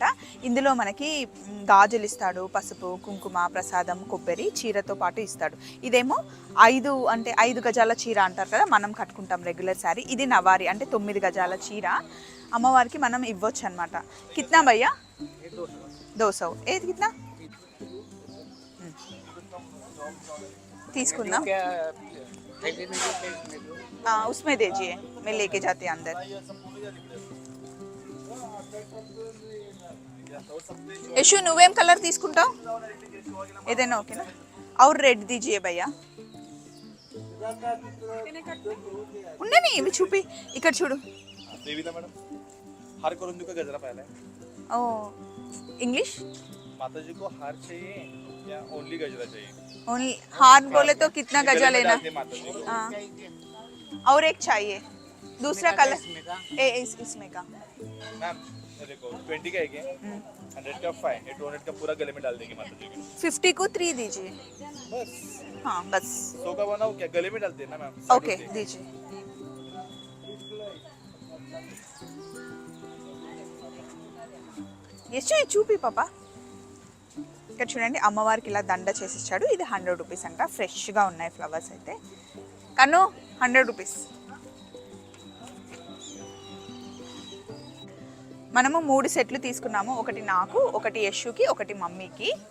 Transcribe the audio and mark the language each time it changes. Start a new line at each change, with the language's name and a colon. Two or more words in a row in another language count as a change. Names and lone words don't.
Telugu: ఇందులో మనకి గాజులు ఇస్తాడు, పసుపు, కుంకుమ, ప్రసాదం, కొబ్బరి, చీరతో పాటు ఇస్తాడు. ఇదేమో 5 గజాల చీర అంటారు కదా, మనం కట్టుకుంటాం
English: regular saree.
Telugu: ఇది నవారి అంటే 9 గజాల చీర అమ్మవారికి మనం ఇవ్వచ్చు అనమాట.
Hindi: कितना भैया?
Telugu: 200. ఏది కిత్నా తీసుకుందాం.
Hindi: उसमें दीजिए, मैं लेके जाती हूँ अंदर.
Telugu: यशु నువ్వేం కలర్ తీసుకుంటావు? ఏదైనా ఓకేనా?
Hindi: और रेड दीजिए भैया.
Telugu: ఉండని, ఇవి చూపి. ఇక్కడ చూడు.
Marathi: देवीला मैडम हार करून देऊ का गजरा पाहिला?
Hindi: ओ इंग्लिश? माता जी को हार चाहिए या ओनली गजरा चाहिए? ओनली हार बोले तो कितना गजा लेना? हाँ, और एक चाहिए दूसरा कलर इसमें का. मैम देखो 20 का है क्या? 100 का 5, ये 200 का पूरा गले में डाल देंगे माता जी के. 50 को 3 दीजिए. बस. हाँ बस. 100 का बनाओ क्या? गले में डालते हैं ना मैम. ओके दीजिए. यशु
Telugu: చూపి పాపా. ఇక్కడ చూడండి అమ్మవారికి ఇలా దండ చేసి ఇచ్చాడు. ఇది 100 రూపీస్ అంట. ఫ్రెష్గా ఉన్నాయి ఫ్లవర్స్ అయితే. కన్ను 100 రూపీస్. మనము 3 సెట్లు తీసుకున్నాము, ఒకటి నాకు, ఒకటి యశుకి, ఒకటి మమ్మీకి.